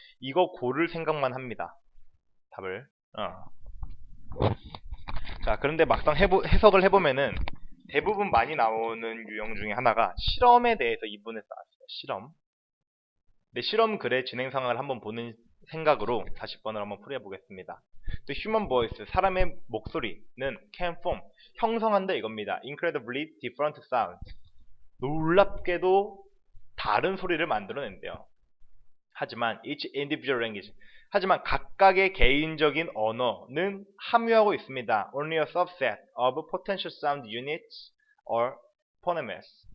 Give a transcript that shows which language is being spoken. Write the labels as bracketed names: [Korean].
[Korean] 이거 고를 생각만 합니다. 답을. 자, 그런데 막상 해석을 해보면은 대부분 많이 나오는 유형 중에 하나가 실험에 대해서 이분에서 나왔어요. 실험. 근데 실험 글의 진행 상황을 한번 보는 생각으로 40번을 한번 풀어보겠습니다. [English] The human voice, [Korean] 사람의 목소리는 [English] can form, [Korean] 형성한다 이겁니다. [English] Incredibly different sounds. [Korean] 놀랍게도 다른 소리를 만들어낸대요. 하지만 [English] each individual language, [Korean] 하지만 각각의 개인적인 언어는 함유하고 있습니다. [English] Only a subset of potential sound units or phonemes.